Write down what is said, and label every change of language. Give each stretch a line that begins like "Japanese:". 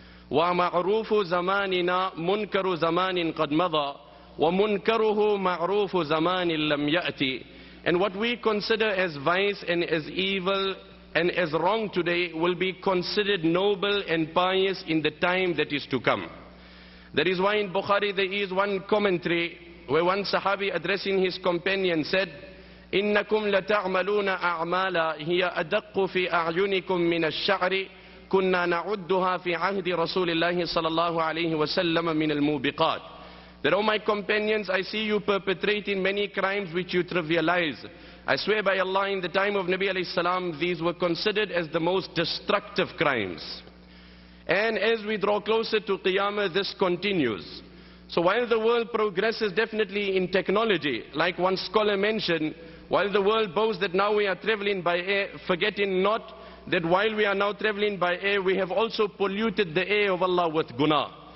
Arabic: وَمَعْرُوفُ زَمَانِنَا مُنْكَرُ زَمَانٍ قَدْ مَضَى وَمُنْكَرُهُ مَعْرُوفُ زَمَانٍ لَمْ يَأْتِ.
English: And what we consider as vice and as evil and as wrong today will be considered noble and pious in the time that is to come. That is why in Bukhari there is one commentary where one Sahabi addressing his companion said,
Arabic: إنكم لتعملون أعمالا هي أدق في أعينكم من الشعر كنا نعدها في عهد رسول الله صلى الله عليه وسلم من الموبقات.
English: That, oh my companions, I see you perpetrating many crimes which you trivialize. I swear by Allah, in the time of Nabi alayhi salam, these were considered as the most destructive crimes. And as we draw closer to Qiyamah, this continues. So while the world progresses definitely in technology, like one scholar mentioned, while the world boasts that now we are traveling by air, forgetting not that while we are now traveling by air, we have also polluted the air of Allah with guna.